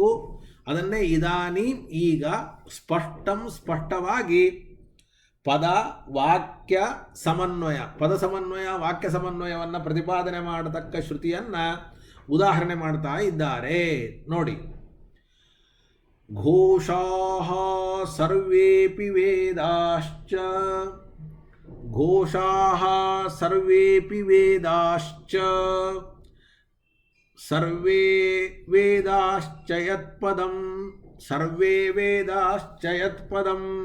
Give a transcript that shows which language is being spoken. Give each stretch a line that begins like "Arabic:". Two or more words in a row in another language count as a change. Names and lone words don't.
Kannada: ಅದನ್ನೇ ಇದಾನೀಂ ಈಗ ಸ್ಪಷ್ಟವಾಗಿ ಪದ ವಾಕ್ಯ ಸಮನ್ವಯ, ಪದ ಸಮನ್ವಯ ವಾಕ್ಯ ಸಮನ್ವಯವನ್ನು ಪ್ರತಿಪಾದನೆ ಮಾಡತಕ್ಕ ಶ್ರುತಿಯನ್ನು ಉದಾಹರಣೆ ಮಾಡ್ತಾ ಇದ್ದಾರೆ ನೋಡಿ.
Sanskrit: ಘೋಷಾಃ ಸರ್ವೇಪಿ ವೇದಾಶ್ಚ, ಘೋಷಾಃ ಸರ್ವೇಪಿ ವೇದಾಶ್ಚ, ಸರ್ವೇ ವೇದಾಶ್ಚ ಯತ್ಪದಂ, ಸರ್ವೇ ವೇದಾಶ್ಚ ಯತ್ಪದಂ,